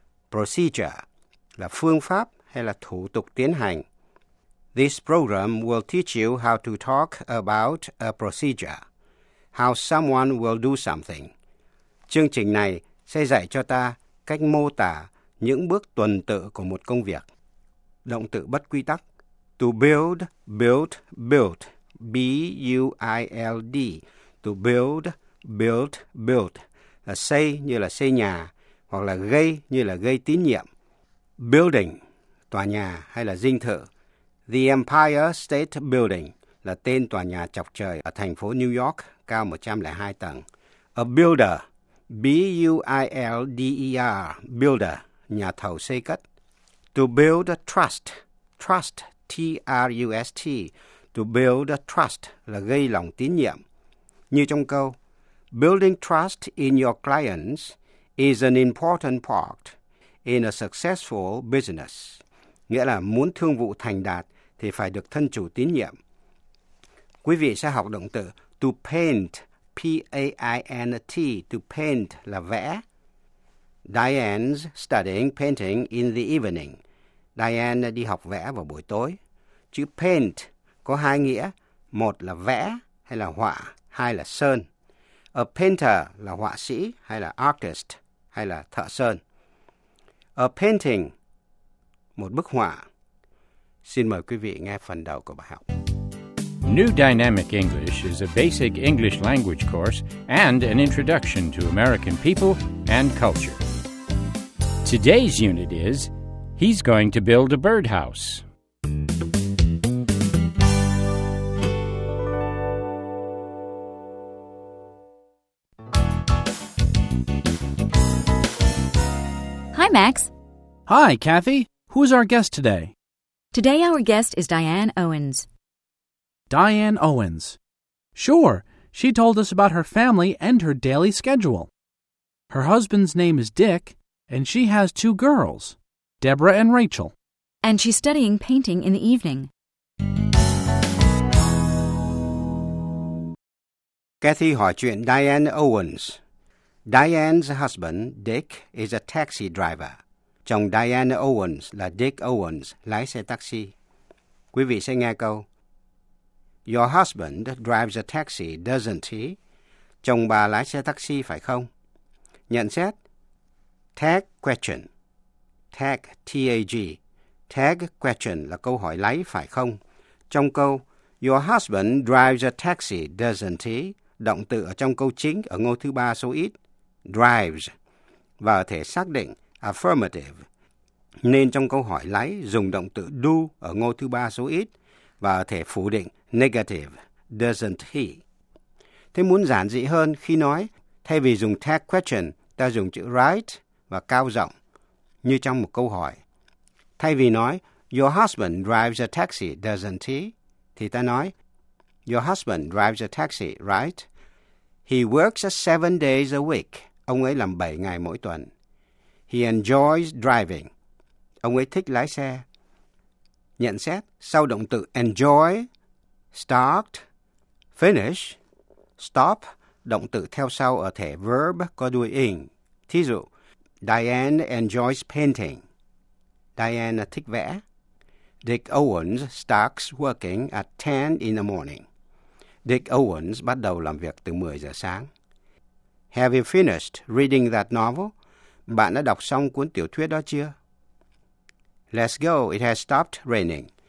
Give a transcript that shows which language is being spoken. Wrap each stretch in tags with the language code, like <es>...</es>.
<vi>Procedure là phương pháp hay là thủ tục tiến hành.</vi> <en>This program will teach you how to talk about a procedure. How someone will do something.</en> <vi>Chương trình này sẽ dạy cho ta cách mô tả những bước tuần tự của một công việc. Động từ bất quy tắc.</vi> <en>To build, built, built. B-U-I-L-D. To build, built, built.</en> <vi>Là xây như là xây nhà. Hoặc là gây như là gây tín nhiệm. Building, tòa nhà hay là dinh thự. The Empire State Building là tên tòa nhà chọc trời ở thành phố New York, cao 102 tầng.</vi> <en>A builder, B-U-I-L-D-E-R, builder,</en> <vi>nhà thầu xây cất.</vi> <en>To build a trust, trust, T-R-U-S-T, to build a trust</en> <vi>là gây lòng tín nhiệm. Như trong câu,</vi> <en>building trust in your clients is an important part in a successful business.</en> <vi>Nghĩa là muốn thương vụ thành đạt thì phải được thân chủ tín nhiệm. Quý vị sẽ học động từ to paint, P-A-I-N-T, to paint là vẽ.</vi> <en>Diane's studying painting in the evening.</en> <vi>Diane đi học vẽ vào buổi tối. Chữ paint có hai nghĩa, một là vẽ hay là họa, hai là sơn.</vi> <en>A painter</en> <vi>là họa sĩ hay là artist hay là thợ sơn.</vi> <en>A painting,</en> <vi>một bức họa. Xin mời quý vị nghe phần đầu của bài học.</vi> <en>New Dynamic English is a basic English language course and an introduction to American people and culture. Today's unit is, he's going to build a birdhouse. Hi, Max. Hi, Kathy. Who's our guest today? Today our guest is Diane Owens. Diane Owens. Sure, she told us about her family and her daily schedule. Her husband's name is Dick, and she has two girls, Deborah and Rachel. And she's studying painting in the evening.</en> <vi>Kathy hỏi chuyện Diane Owens.</vi> <en>Diane's husband, Dick, is a taxi driver.</en> <vi>Chồng Diane Owens là Dick Owens, lái xe taxi. Quý vị sẽ nghe câu.</vi> <en>Your husband drives a taxi, doesn't he?</en> <vi>Chồng bà lái xe taxi phải không? Nhận xét.</vi> <en>Tag question. Tag, T-A-G.</en> <vi>Tag question là câu hỏi lái phải không? Trong câu,</vi> <en>your husband drives a taxi, doesn't he?</en> <vi>Động từ ở trong câu chính ở ngôi thứ ba số ít. Drives. Và ở thể xác định, affirmative. Nên trong câu hỏi lái dùng động từ do ở ngôi thứ ba số ít. Và ở thể phủ định, negative,</vi> <en>doesn't he.</en> <vi>Thế muốn giản dị hơn khi nói, thay vì dùng tag question, ta dùng chữ right và cao giọng như trong một câu hỏi. Thay vì nói,</vi> <en>your husband drives a taxi, doesn't he? Thì ta nói, your husband drives a taxi, right? He works 7 days a week.</en> <vi>Ông ấy làm 7 ngày mỗi tuần.</vi> <en>He enjoys driving.</en> <vi>Ông ấy thích lái xe. Nhận xét, sau động từ enjoy, start, finish, stop, động từ theo sau ở thể verb có đuôi ing. Thí dụ,</vi> <en>Diane enjoys painting.</en> <vi>Diane thích vẽ.</vi> <en>Dick Owens starts working at 10 in the morning.</en> <vi>Dick Owens bắt đầu làm việc từ 10 giờ sáng.</vi> <en>Have you finished reading that novel?</en> <vi>Bạn đã đọc xong cuốn tiểu thuyết đó chưa?</vi> <en>Let's go, it has stopped raining.</en>